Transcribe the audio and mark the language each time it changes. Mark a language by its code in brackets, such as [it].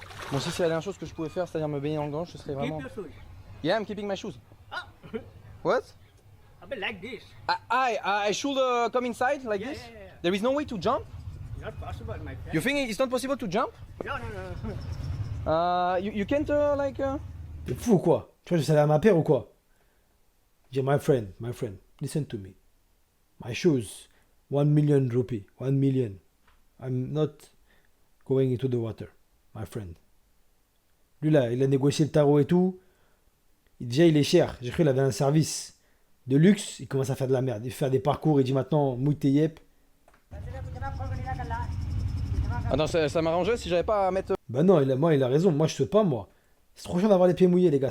[fr] Bon, si c'est la dernière chose que je pouvais faire, c'est-à-dire me baigner dans le Gange, ce serait vraiment. [en] Keep your shoes. Yeah, I'm keeping my shoes. What? A bit like this. I should come inside like this? Yeah. There is no way to jump? Not possible, my friend. You think it's not possible to jump? No. You can't like. [fr] T'es fou ou quoi? Tu vois, je savais à ma paire ou quoi? [en] Dis, my friend, listen to me. My shoes, 1 million rupees, 1 million. I'm not going into the water, my friend. [fr] Lui là, il a négocié le tarot et tout. Déjà, il est cher. J'ai cru qu'il avait un service de luxe. Il commence à faire de la merde. Il fait des parcours. Il dit maintenant, mouille tes yep. Attends, ça m'arrangeait si j'avais pas à mettre Bah non, il a raison. Moi, je sais pas, moi. C'est trop chiant d'avoir les pieds mouillés, les gars.